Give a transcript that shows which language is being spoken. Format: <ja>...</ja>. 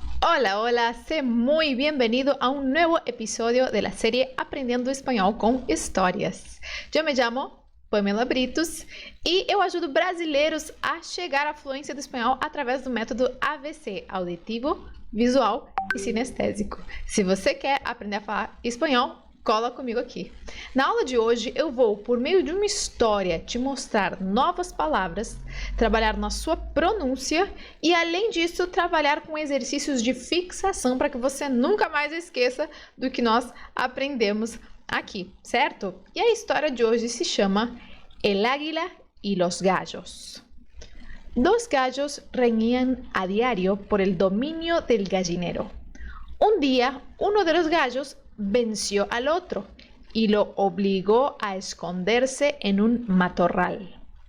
<es>Hola, hola, sé muy bienvenido a un nuevo episodio de la serie Aprendendo Espanhol com Histórias.</es> <pt>Eu me chamo Pamela Britos e eu ajudo brasileiros a chegar à fluência do espanhol através do método AVC, auditivo, visual e sinestésico. Se você quer aprender a falar espanhol, cola comigo aqui. Na aula de hoje eu vou, por meio de uma história, te mostrar novas palavras, trabalhar na sua pronúncia e, além disso, trabalhar com exercícios de fixação para que você nunca mais esqueça do que nós aprendemos aqui, certo? E a história de hoje se chama El Águila y los Gallos.</pt> <es>Dos gallos reñían a diario por el dominio del gallinero. Un día, uno de los gallos venció al otro y lo obligó a esconderse en un matorral.</es>